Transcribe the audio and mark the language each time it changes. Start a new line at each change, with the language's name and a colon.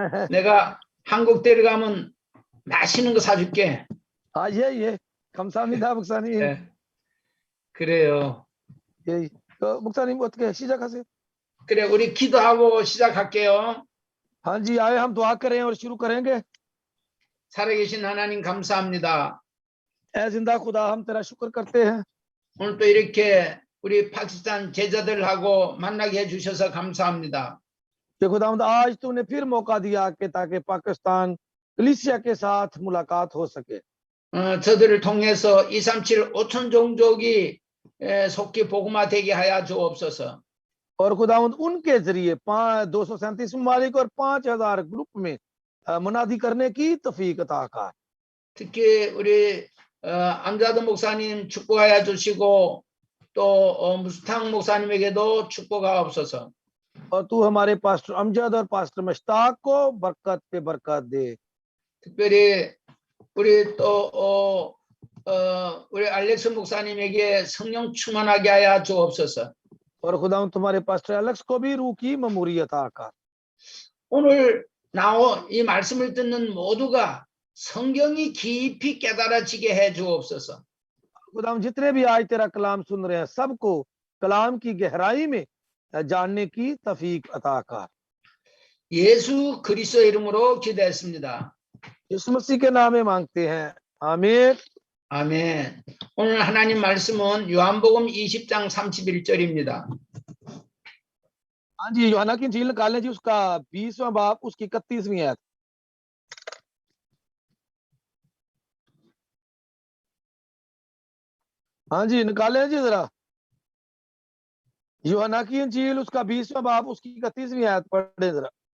Korean: 내가 한국 데려가면 맛있는 거 사줄게. 예. 감사합니다, 목사님. 네. 그래요. 예. 목사님 어떻게 시작하세요? 그래, 우리 기도하고 시작할게요.
Hindi: हाँ जी आए हम दुआ करें और शुरू करेंगे
Korean: 살아계신 하나님 감사합니다.
Hindi: ऐ जिंदा खुदा हम तेरा शुक्र करते हैं
Korean: 오늘 또 이렇게 우리 파키스탄 제자들하고 만나게 해주셔서 감사합니다.
Hindi: कि खुदावंद आज तूने फिर मौका दिया कि ताकि पाकिस्तान कलीसिया के साथ मुलाकात हो सके
Korean: 저들을 통해서 237 5천 종족이 속히 복음화 되게 하여 주옵소서.
Hindi: और खुदावंद उनके जरिए 237 ममालिक और 5000 ग्रुप में मुनादी करने की तौफीक अता कर
Korean: 특히 우리 암자드 목사님 축복하여 주시고 또 무스탕 목사님에게도 축복하 없어서.
Hindi: और तू हमारे पास्टर अमजद और पास्टर मुश्ताक को बरकत पे बरकत दे.
Korean: 특별히 우리 또 우리 알렉스 목사님에게 성령 충만하게 하여 주옵소서.
Hindi: और खुदावंद तुम्हारे पास्टर एलेक्स को भी रूह की ममूरी अता कर.
Korean: 오늘 이 말씀을 듣는 모두가 성경이 깊이 깨달아지게 해 주옵소서.
Hindi: खुदावंद जितने भी आज तेरा कलाम सुन रहे हैं सबको कलाम की गहराई में जानने की तौफीक अता कर.
Korean: 예수 그리스도 이름으로 기도했습니다.
Hindi: यीशु मसीह के नाम में मांगते हैं. आमीन.
Korean: 아멘. 오늘 하나님 말씀은 요한복음 20장 31절입니다.
Hindi: हाँ जी यूहन्ना की इंजील निकालें जी उसका 20वां बाब उसकी 31वीं आयत. हाँ जी निकालें जी जरा यूहन्ना की इंजील उसका 20वां बाब उसकी 31वीं आयत पढ़े जरा.